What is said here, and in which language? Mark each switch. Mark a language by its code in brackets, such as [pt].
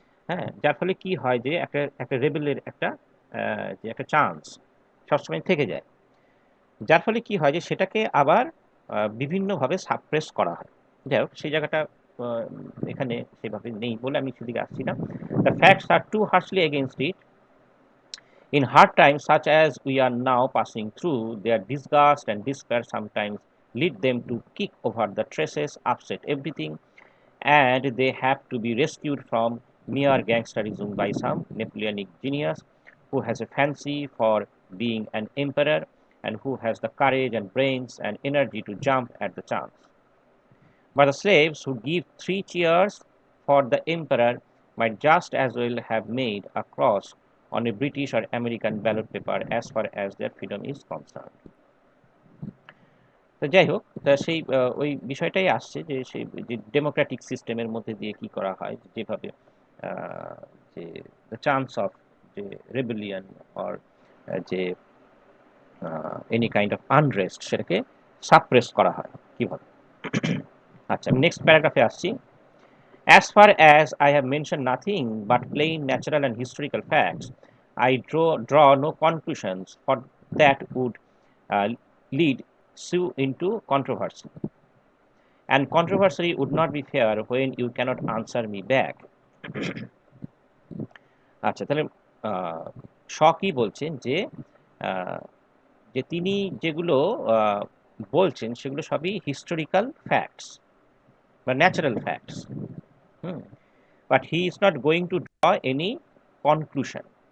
[bn] হ্যাঁ, যার ফলে কি হয় যে একটা একটা রেবেলের একটা যে একটা চান্স সবসময় থেকে যায়, যার ফলে কি হয় যে সেটাকে আবার বিভিন্নভাবে সাপ্রেস করা হয়। যাই হোক, সেই জায়গাটা আহ, এখানে সেভাবে নেই বলে আমি সেদিকে আসছি না। [en] The facts are too harshly against it. In hard times such as we are now passing through, their disgust and despair sometimes lead them to kick over the traces, upset everything, and they have to be rescued from mere gangsterism by some Napoleonic genius who has a fancy for being an emperor and who has the courage and brains and energy to jump at the chance. But the slaves who give 3 cheers for the emperor might just as well have made a cross on a British or American ballot paper as far as their freedom is concerned. [bn] তো যাই হোক, তা সেই ওই বিষয়টাই আসছে যে সেই যে ডেমোক্রেটিক সিস্টেমের মধ্যে দিয়ে কি করা হয়, যেভাবে আহ, যে দ্য চান্স অফ যে রেবেলিয়ন অর যে [en] any kind of unrest, [bn] সেটাকে সাপ্রেস করা হয় কিভাবে। আচ্ছা, আমি নেক্সট প্যারাগ্রাফে আসছি। [en] As far as I have mentioned nothing but plain natural and historical facts, I draw no conclusions, for that would uh, lead you into controversy. And controversy would not be fair when you cannot answer me back. [bn] আচ্ছা, তাহলে শ কি বলছেন যে আহ, যে তিনি যেগুলো বলছেন সেগুলো সবই হিস্টোরিক্যাল ফ্যাক্টস বা natural facts. [en] Hmm, but he is not going to draw any conclusion.